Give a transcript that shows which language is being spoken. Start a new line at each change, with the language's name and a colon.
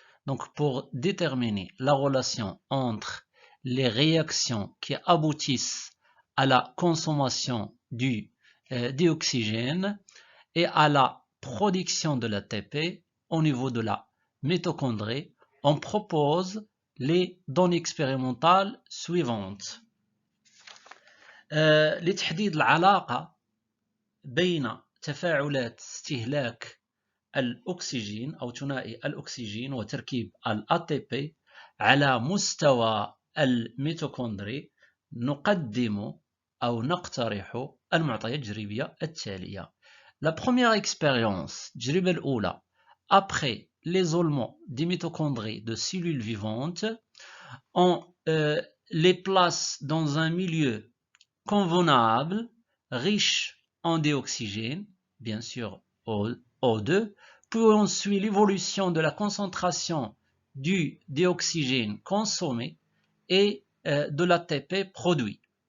French: Donc, pour déterminer la relation entre les réactions qui aboutissent à la consommation du dioxygène et à la production de l'ATP au niveau de la mitochondrie, on propose les données expérimentales suivantes.
Arabic: لتحديد العلاقة بين تفاعلات استهلاك الأكسجين أو ثنائي الأكسجين وتركيب الATP على مستوى الميتوكوندري نقدم أو نقترح المعطيات التجريبية التالية.
French: La première expérience,
Arabic: التجربة الأولى,
French: après l'isolement des mitochondries de cellules vivantes, on les place dans un milieu convenable, riche en dioxygène, bien sûr O2, puis on suit l'évolution de la concentration du dioxygène consommé et de l'ATP produit.